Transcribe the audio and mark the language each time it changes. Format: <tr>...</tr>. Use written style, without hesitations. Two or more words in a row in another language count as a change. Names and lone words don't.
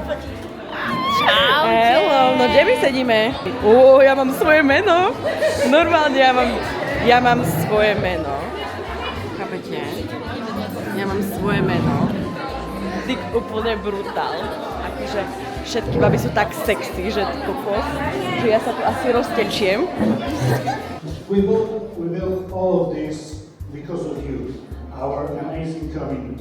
<sk>Hello, no kde my sedíme? Ja mám svoje meno. Normálne ja mám svoje meno. Chápete? Ja mám svoje meno. Ty úplne brutál. Akože všetky baby sú tak sexy, že ty kokos, že ja sa tu asi roztečiem.</sk> <en>We built all of this because of you, our amazing community.</en>